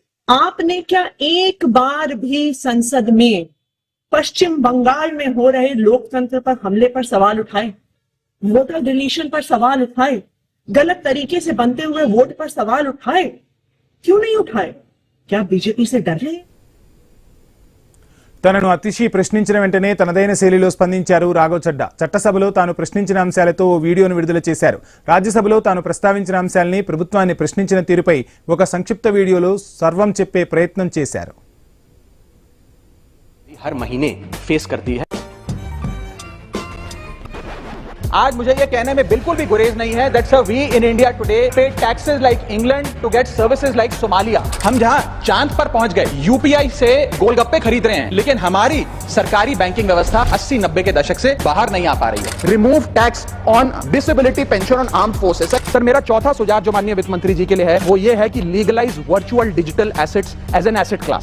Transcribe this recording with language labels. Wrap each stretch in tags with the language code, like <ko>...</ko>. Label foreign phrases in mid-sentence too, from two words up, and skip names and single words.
<hi>आपने क्या एक बार भी संसद में पश्चिम बंगाल में हो रहे लोकतंत्र पर हमले पर सवाल उठाए, वोटर डिलीशन पर सवाल उठाए, गलत तरीके से बनते हुए वोट पर सवाल उठाए? क्यों नहीं उठाए? क्या बीजेपी से डर रहे?</hi> <te>తనను అతిషి ప్రశ్నించిన వెంటనే తనదైన శైలిలో స్పందించారు రాఘవ్ చడ్డా. చట్టసభలో తాను ప్రశ్నించిన అంశాలతో ఓ వీడియోను విడుదల చేశారు. రాజ్యసభలో తాను ప్రస్తావించిన అంశాలని, ప్రభుత్వాన్ని ప్రశ్నించిన తీరుపై ఒక సంక్షిప్త వీడియోలో సర్వం చెప్పే ప్రయత్నం చేశారు.</te> <hi>हर महीने फेस करती है। आज मुझे ये कहने में बिल्कुल भी गुरेज नहीं है</hi> <en>that sir we in India today pay taxes like England to get services like Somalia।</en> <hi>हम जहां चांद पर पहुंच गए, यूपीआई से गोलगप्पे खरीद रहे हैं, लेकिन हमारी सरकारी बैंकिंग व्यवस्था 80-90 के दशक से बाहर नहीं आ पा रही है।</hi> <en>Remove tax on disability pension on armed forces.</en> <hi>सर मेरा चौथा सुझाव जो माननीय वित्त मंत्री जी के लिए है वो ये है कि</hi> <en>legalize virtual digital assets as an asset class.</en>